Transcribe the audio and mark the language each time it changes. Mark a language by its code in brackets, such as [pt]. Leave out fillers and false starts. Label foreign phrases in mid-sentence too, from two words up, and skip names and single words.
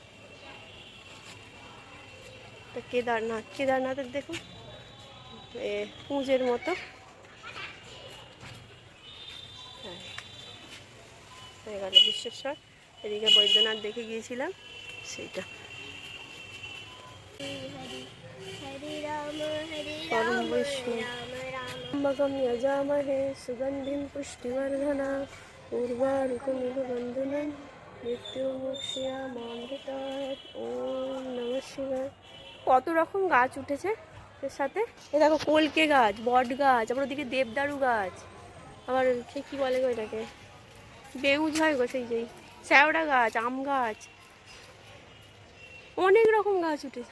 [bn] এটা কেদারনাথ, কেদারনাথের দেখুন পুঁজের মতো। হ্যাঁ হয়ে গেল বিশ্বেশ্বর। এদিকে বৈদ্যনাথ দেখে গিয়েছিলাম, সেইটা। হরে রাম হরে পরম রাম বৈষ্ণব। রাম রাম [sa] त्र्यम्बकं यजामहे सुगन्धिं पुष्टिवर्धना उर्वारुकमिव बन्धनं মৃত্যুমুক্ষীয়মামৃতাৎ। ॐ नमः शिवाय। [bn] কত রকম গাছ উঠেছে এর সাথে। এ দেখো কলকে গাছ, বট গাছ, আবার ওদিকে দেবদারু গাছ, আবার সে কি বলে গো এটাকে, বেউজ হয় গো, সেই শ্যাওড়া গাছ, আম গাছ, অনেক রকম গাছ উঠেছে।